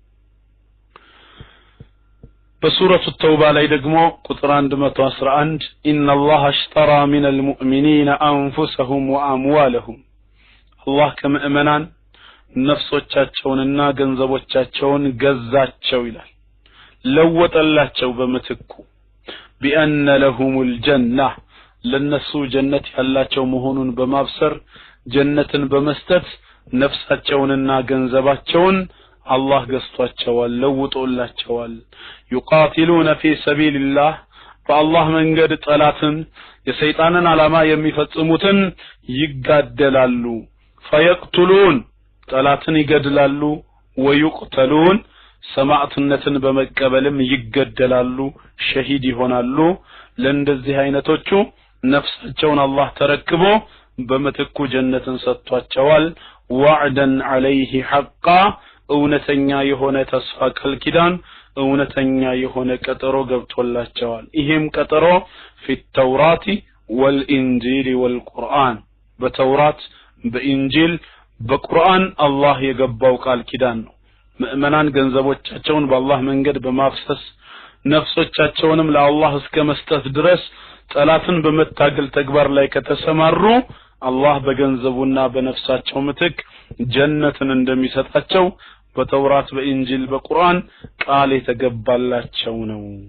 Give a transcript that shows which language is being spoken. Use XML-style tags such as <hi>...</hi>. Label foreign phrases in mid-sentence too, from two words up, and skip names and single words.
<am>በሱረቱ ተውባ ላይ ደግሞ ቁጥር 111</am> <ar>إن الله اشترى من المؤمنين أنفسهم وأموالهم</ar> <am>አላህ ከመእመናን ነፍሶቻቸውንና ገንዘቦቻቸውን ገዛቸው ይላል ለወጠላቸው በመትኩ</am> <ar>بأن لهم الجنة</ar> <am>ለነሱ ጀነት ያላቸው መሆኑን በማብሰር ጀነትን በመስጠት ነፍሳቸውንና ገንዘባቸውን አላህ ገዝቷቸዋል ለውጦላቸዋል</am> <ar>يقاتلون في سبيل الله فالله</ar> <am>መንገድ ጠላትን የሰይጣንን ዓላማ የሚፈጽሙትን ይጋደላሉ فيقتلون ጠላትን ይገድላሉ ويقتلون ሰማዕትነትን በመቀበልም ይገደላሉ ሸሂድ ይሆናሉ ለእንደዚህ አይነቶቹ ነፍሳቸውን አላህ ተረክቦ በመትኩ ጀነትን ሰጥቷቸዋል</am> <ar>وعدا عليه حقا</ar> <am>እውነተኛ የሆነ ተስፋ ቃል ኪዳን እውነተኛ የሆነ ቀጠሮ ገብቶላቸዋል ይሄም ቀጠሮ</am> <ar>في التوراة والإنجيل والقرآن</ar> <am>በተውራት በኢንጂል በቁርአን አላህ የገባው ቃል ኪዳን ነው ምእመናን ገንዘቦቻቸውን በአላህ መንገድ በማፍሰስ ነፍሶቻቸውንም ለአላህ እስከ መስጠት ድረስ ጠላትን በመታገል ተግባር ላይ ከተሰማሩ አላህ በገንዘቡና በነፍሳቸው ምትክ ጀነትን እንደሚሰጣቸው በተውራት በኢንጂል በቁርአን ቃል የተገባላቸው ነው።</am>